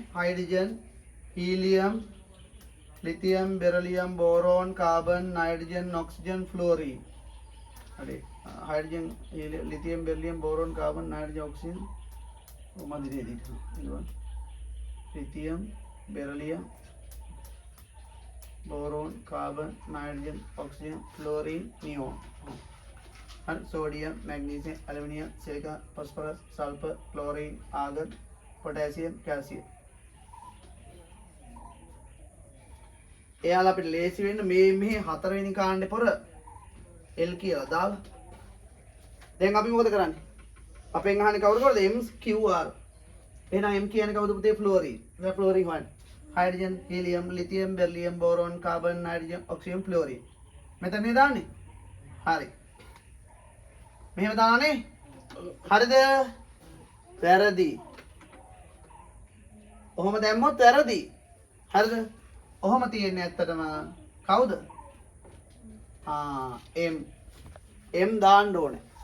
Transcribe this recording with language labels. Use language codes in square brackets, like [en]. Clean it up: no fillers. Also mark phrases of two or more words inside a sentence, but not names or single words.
[en] hydrogen, helium, lithium, beryllium, boron, carbon, nitrogen, oxygen, fluorine. [si] හරි. [en] hydrogen, lithium, beryllium, boron, carbon, nitrogen, oxygen. [si] මොකද දෙන්නේ? [en] lithium, beryllium, boron, carbon, nitrogen, oxygen, fluorine, neon. And sodium, magnesium, aluminium, silica, phosphorus, sulfur, chlorine, argon, potassium, calcium. [si] එයාලා අපිට ලේසි වෙන්න මේ හතරවෙනි කාණ්ඩේ පොර L කියලා දාලා. දැන් අපි මොකද කරන්නේ? අපෙන් අහන්නේ කවුරුද? MQR. එහෙනම් M කියන්නේ කවුද පුතේ? ෆ්ලෝරින්. දැන් ෆ්ලෝරින් හොයන්න. [en] hydrogen, helium, lithium, beryllium, boron, carbon, nitrogen, oxygen, fluorine. [si] මෙතන නේ දාන්නේ. හරි. මෙහෙම දාන්නේ. හරිද? වැරදි. ඔහොම දැම්මොත් වැරදි. හරිද? ඔහොම තියෙන්නේ ඇත්තටම කවුද? M දාන්න ඕනේ.